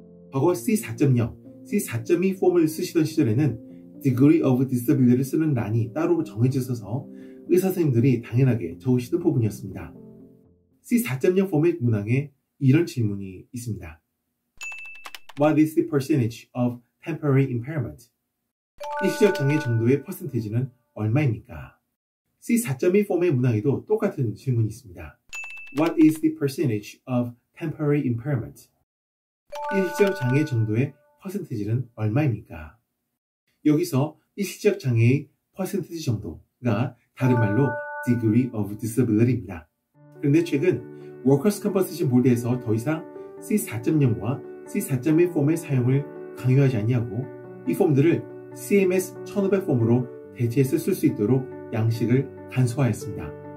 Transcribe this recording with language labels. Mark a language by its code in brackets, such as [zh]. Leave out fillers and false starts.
[ko] 과거 C4.0, C4.2 폼을 쓰시던 시절에는 degree of disability를 쓰는 란이 따로 정해져 있어서 의사선생님들이 당연하게 적으시던 부분이었습니다. C4.0 폼의 문항에 이런 질문이 있습니다. [en] What is the percentage of temporary impairment? [ko] 일시적 장애 정도의 퍼센테이지는 얼마입니까? C4.2 폼의 문항에도 똑같은 질문이 있습니다. [en] What is the percentage of temporary impairment? [ko] 일시적 장애 정도의 퍼센테이지는 얼마입니까? 여기서 일시적 장애의 퍼센테이지 정도가 다른 말로 degree of disability입니다. 그런데 최근 워커스 컴퍼시션 보드에서 더 이상 C4.0과 C4.1 폼의 사용을 강요하지 않냐고 이 폼들을 CMS 1500 폼으로 대체해서 쓸 수 있도록 양식을 간소화했습니다.